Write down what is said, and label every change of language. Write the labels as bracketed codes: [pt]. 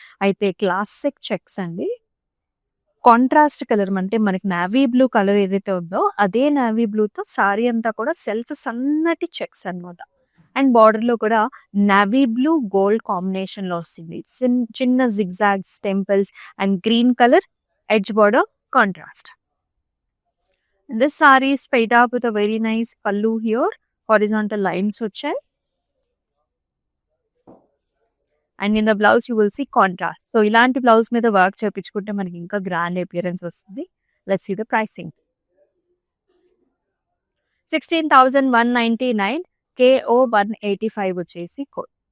[te] అయితే classic checks అండి. Contrast colour అంటే మనకి నావీ బ్లూ కలర్ ఏదైతే ఉందో అదే నావీ బ్లూతో సారీ అంతా కూడా సెల్ఫ్ సన్నటి చెక్స్ అన్నమాట. అండ్ బార్డర్ లో కూడా నావీ బ్లూ గోల్డ్ కాంబినేషన్ లో వస్తుంది. చిన్న zigzags temples and green colour edge border contrast. [en] This sari is paid up with a very nice pallu here. Horizontal lines [te] వచ్చాయి. [en] And in the blouse you will see contrast. [te] So ఇలాంటి blouse మీద work చేయించుకుంటే మనకి ఇంకా grand appearance వస్తుంది. [en] Let's see the pricing. [te] 16,199 KO 185 వచ్చేసి code.